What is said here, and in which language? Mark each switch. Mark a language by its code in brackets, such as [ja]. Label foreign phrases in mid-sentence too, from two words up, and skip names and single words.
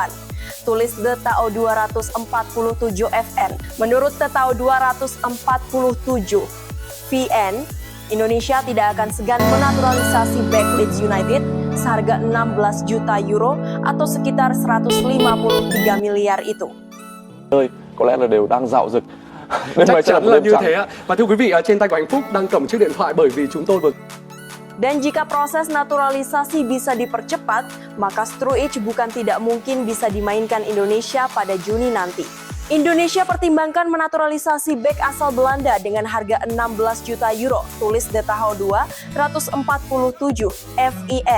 [id] Tulis The Tao 247 FN. Menurut The Tao 247 VN, Indonesia tidak akan segan menaturalisasi back Leeds United seharga 16 juta euro atau sekitar 153 miliar itu. [vi] Có lẽ là đều đang dạo dực. Chắc chắn là như thế ạ. Và thưa quý vị, trên tay của anh Phúc đang cầm chiếc điện thoại bởi vì chúng tôi vừa... [id] Dan jika proses naturalisasi bisa dipercepat, maka Struijk bukan tidak mungkin bisa dimainkan Indonesia pada Juni nanti. Indonesia pertimbangkan menaturalisasi bek asal Belanda dengan harga 16 juta euro, tulis The Taho 247 FIN.